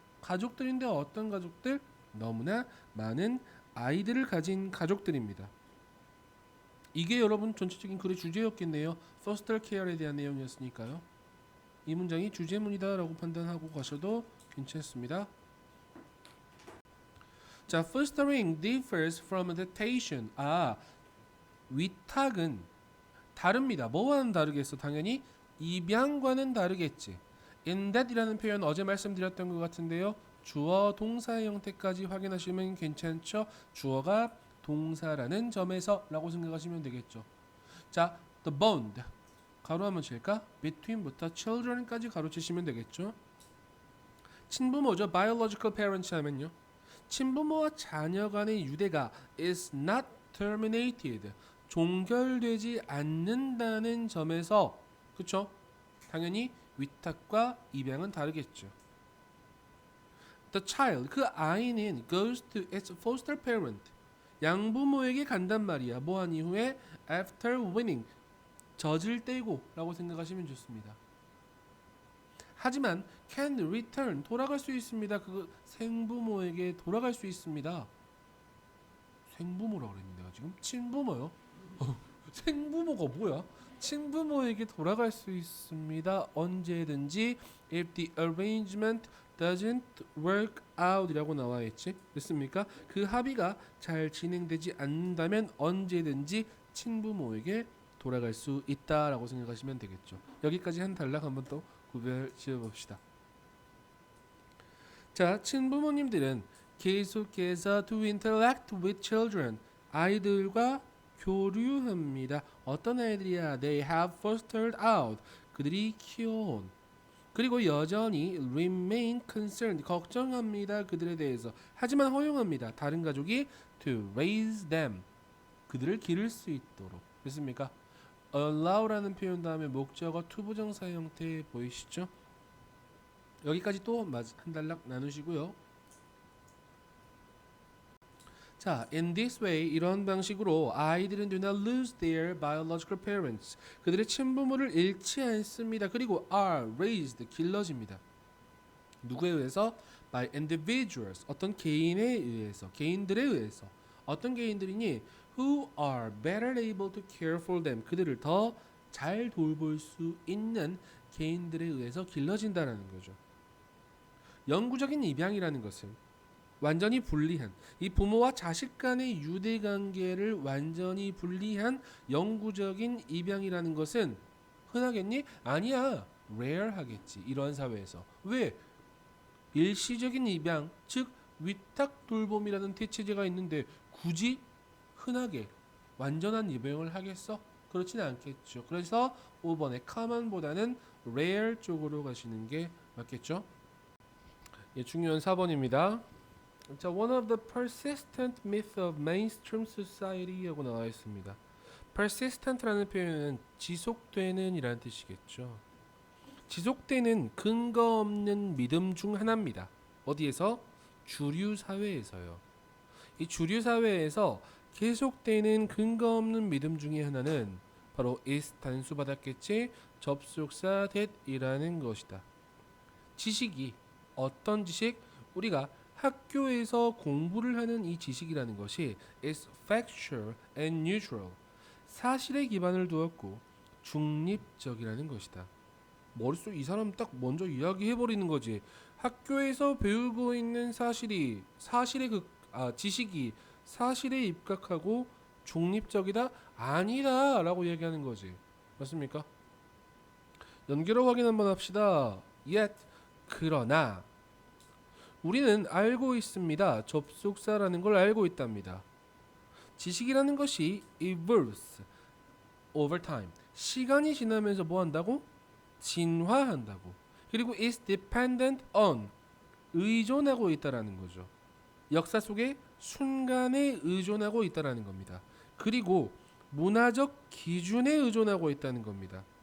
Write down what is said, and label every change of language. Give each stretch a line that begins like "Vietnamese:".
Korean: 가족들인데 어떤 가족들? 너무나 많은 아이들을 가진 가족들입니다. 이게 여러분 전체적인 글의 주제였겠네요. foster care에 대한 내용이었으니까요. 이 문장이 주제문이다라고 판단하고 가셔도 괜찮습니다.
English: 자, fostering differs from adaptation.
Korean: 위탁은 다릅니다. 뭐와는 다르겠어? 당연히 입양과는 다르겠지. in that이라는 표현 어제 말씀드렸던 것 같은데요. 주어 동사의 형태까지 확인하시면 괜찮죠. 주어가 동사라는 점에서 라고 생각하시면 되겠죠. 자, the bond 가로 한번 칠까? between부터 children까지 가로치시면 되겠죠. 친부모죠.
English: biological parents
Korean: 하면요. 친부모와 자녀 간의 유대가
English: is not terminated.
Korean: 종결되지 않는다는 점에서 그쵸? 당연히 위탁과 입양은 다르겠죠.
English: The child,
Korean: 그 아이는
English: goes to its foster parent.
Korean: 양부모에게 간단 말이야. 뭐한 이후에
English: after winning.
Korean: 젖을 떼고 라고 생각하시면 좋습니다. 하지만
English: can return
Korean: 돌아갈 수 있습니다. 그 생부모에게 돌아갈 수 있습니다. 생부모라고 그랬는데 지금 친부모요. 생부모가 뭐야? 친부모에게 돌아갈 수 있습니다. 언제든지
English: if the arrangement doesn't work out이라고
Korean: 나와 있지. 됐습니까? 그 합의가 잘 진행되지 않는다면 언제든지 친부모에게 돌아갈 수 있다라고 생각하시면 되겠죠. 여기까지 한 단락 한번 또 구별 지어봅시다. 자, 친부모님들은 계속해서
English: to interact with children,
Korean: 아이들과 교류합니다. 어떤 아이들이야?
English: They have fostered out,
Korean: 그들이 키워온. 그리고 여전히
English: remain concerned,
Korean: 걱정합니다. 그들에 대해서. 하지만 허용합니다. 다른 가족이
English: to raise them,
Korean: 그들을 기를 수 있도록. 됐습니까? allow라는 표현 다음에 목적어 투부정사 형태 보이시죠? 여기까지 또 한 단락 나누시고요.
English: 자, in this way,
Korean: 이런 방식으로 아이들은
English: do not lose their biological parents.
Korean: 그들의 친부모를 잃지 않습니다. 그리고 are raised, 길러집니다. 누구에 의해서?
English: by individuals,
Korean: 어떤 개인에 의해서, 개인들에 의해서. 어떤 개인들이니?
English: who are better able to care for them.
Korean: 그들을 더 잘 돌볼 수 있는 개인들에 의해서 길러진다는 거죠. 영구적인 입양이라는 것은 완전히 분리한, 이 부모와 자식 간의 유대 관계를 완전히 분리한 영구적인 입양이라는 것은 흔하겠니? 아니야. rare 하겠지. 이런 사회에서. 왜? 일시적인 입양, 즉 위탁 돌봄이라는 대체제가 있는데 굳이 흔하게 완전한 입양을 하겠어? 그렇지는 않겠죠. 그래서 5번의 common보다는 rare 쪽으로 가시는 게 맞겠죠. 예, 중요한 4번입니다.
English: 자, one of the persistent myths of mainstream society
Korean: 하고 나와 있습니다. persistent라는 표현은 지속되는 이라는 뜻이겠죠. 지속되는 근거 없는 믿음 중 하나입니다. 어디에서? 주류 사회에서요. 이 주류 사회에서 계속되는 근거 없는 믿음 중에 하나는 바로 is 단수 받았겠지? 접속사 that이라는 것이다. 지식이 어떤 지식? 우리가 학교에서 공부를 하는 이 지식이라는 것이
English: is factual and neutral.
Korean: 사실에 기반을 두었고 중립적이라는 것이다. 머릿속 이 사람 딱 먼저 이야기해버리는 거지. 학교에서 배우고 있는 사실이 지식이 사실에 입각하고 중립적이다? 아니다 라고 얘기하는 거지. 맞습니까? 연결어 확인 한번 합시다. Yet 그러나 우리는 알고 있습니다. 접속사라는 걸 알고 있답니다. 지식이라는 것이
English: evolves over time.
Korean: 시간이 지나면서 뭐 한다고? 진화한다고. 그리고
English: is dependent on,
Korean: 의존하고 있다라는 거죠. 역사 속에 순간에 의존하고 있다라는 겁니다. 그리고 문화적 기준에 의존하고 있다는 겁니다.